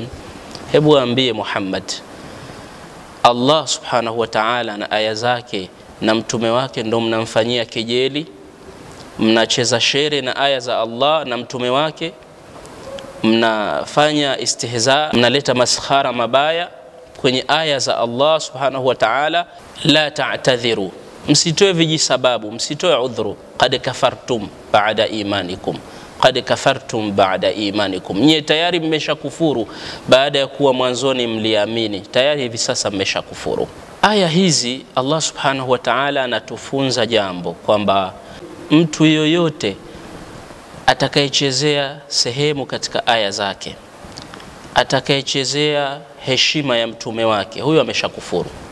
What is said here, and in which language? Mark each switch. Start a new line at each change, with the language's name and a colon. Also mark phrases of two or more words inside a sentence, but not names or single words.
Swahili: Hebu ambie Muhammad, Allah
Arabic: سبحانه وتعالى
Swahili: na aya zake na mtume wake ndo mnamfanyia kejeli, mnacheza shere na aya za Allah na mtume wake, mnafanya istihza, mnaleta maskhara mabaya kwenye aya za Allah
Arabic: سبحانه وتعالى. لا تعتذروا,
Swahili: msitoe vijisababu, msitoe udhuru,
Arabic: قد كفرتم بعد إيمانكم، قد كفرتم بعد إيمانكم.
Swahili: Nyie tayari mmeshakufuru baada ya kuwa mwanzoni mliamini, tayari hivi sasa mmeshakufuru. Aya hizi Allah
Arabic: سبحانه وتعالى
Swahili: anatufunza jambo kwamba mtu yoyote atakayechezea sehemu katika aya zake, atakayechezea heshima ya mtume wake, huyo ameshakufuru.